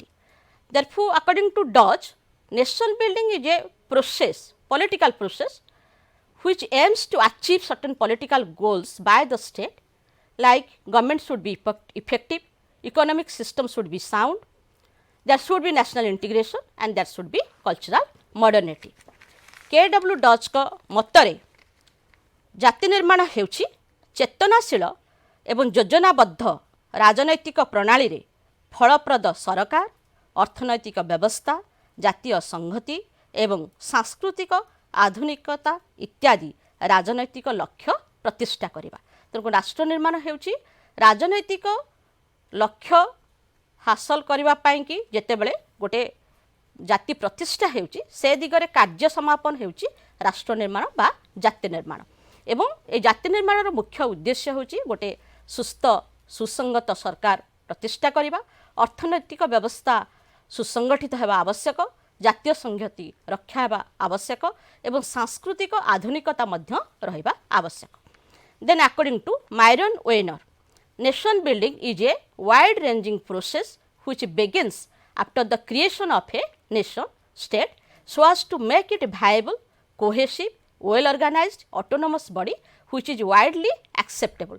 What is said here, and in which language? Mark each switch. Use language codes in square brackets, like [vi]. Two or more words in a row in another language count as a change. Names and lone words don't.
[en] Therefore, according to Deutsch, nation building is a process, political process, which aims to achieve certain political goals by the state, like government should be effective, economic system should be sound, there should be national integration and there should be cultural modernity. [or] KW Deutsch କୋ ମତରେ ଜାତି ନିର୍ମାଣ ହେଉଛି ଚେତନାଶୀଳ ଏବଂ ଯୋଜନାବଦ୍ଧ ରାଜନୈତିକ ପ୍ରଣାଳୀ ରେ ଫଳପ୍ରଦ ସରକାର, ଅର୍ଥନୈତିକ ବ୍ୟବସ୍ଥା, ଜାତୀୟ ସଂହତି ଏବଂ ସାଂସ୍କୃତିକ ଆଧୁନିକତା ଇତ୍ୟାଦି ରାଜନୈତିକ ଲକ୍ଷ୍ୟ ପ୍ରତିଷ୍ଠା କରିବା। ତେଣୁ ରାଷ୍ଟ୍ର ନିର୍ମାଣ ହେଉଛି ରାଜନୈତିକ ଲକ୍ଷ୍ୟ ହାସଲ କରିବା ପାଇଁ କି ଯେତେବେଳେ ଗୋଟେ ଜାତି ପ୍ରତିଷ୍ଠା ହେଉଛି ସେ ଦିଗରେ କାର୍ଯ୍ୟ ସମାପନ ହେଉଛି ରାଷ୍ଟ୍ର ନିର୍ମାଣ ବା ଜାତି ନିର୍ମାଣ। ଏବଂ ଏ ଜାତି ନିର୍ମାଣର ମୁଖ୍ୟ ଉଦ୍ଦେଶ୍ୟ ହେଉଛି ଗୋଟେ ସୁସ୍ଥ ସୁସଙ୍ଗତ ସରକାର ପ୍ରତିଷ୍ଠା କରିବା, ଅର୍ଥନୈତିକ ବ୍ୟବସ୍ଥା ସୁସଙ୍ଗଠିତ ହେବା ଆବଶ୍ୟକ, ଜାତୀୟ ସଂହତି ରକ୍ଷା ହେବା ଆବଶ୍ୟକ ଏବଂ ସାଂସ୍କୃତିକ ଆଧୁନିକତା ମଧ୍ୟ ରହିବା ଆବଶ୍ୟକ। [en] Then according to Myron Weiner, nation building is a wide ranging process which begins after the creation of a nation state so as to make it viable, cohesive, well organized, autonomous body which is widely acceptable.